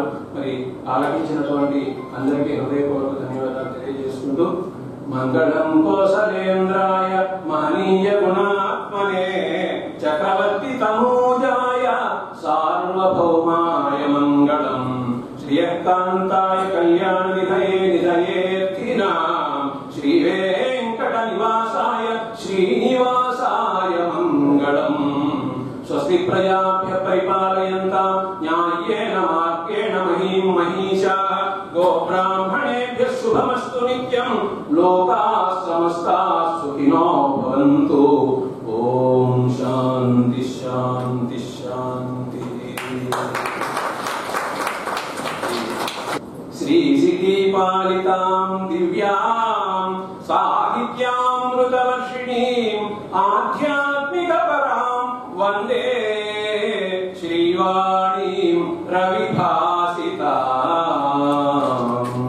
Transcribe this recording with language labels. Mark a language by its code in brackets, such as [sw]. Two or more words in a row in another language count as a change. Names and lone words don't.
[te] మరి ఆలకించినటువంటి అందరికీ హృదయపూర్వక ధన్యవాదాలు తెలియజేసుకుంటూ [sa] మంగళం కోసలేంద్రాయ మహనీయ గుణాత్మనే చక్రవర్తి తనూజాయ సార్వభౌమాయ మంగళం శ్రీయకాంతాయ కళ్యాణ నిధయే నిధయేర్థినాం శ్రీ వెంకట నివాసాయ శ్రీనివాసాయ మంగళం. స్వస్తి ప్రజాభ్య పరిపాలయంతాం న్యాయేన మార్గేణ మహీం మహీషాః గోబ్రాహ్మణేభ్యః శుభమస్తు నిత్యం లోకాః సమస్తాః సుఖినో భవంతు. ఓం శాంతి శాంతి శాంతి. శ్రీ సిద్ధిపాలితాం దివ్యాం సాహిత్యామృతవర్షిణీం ఆధ్యాత్మిక పరాం వందే శ్రీవాణీం రవిభాసితాం.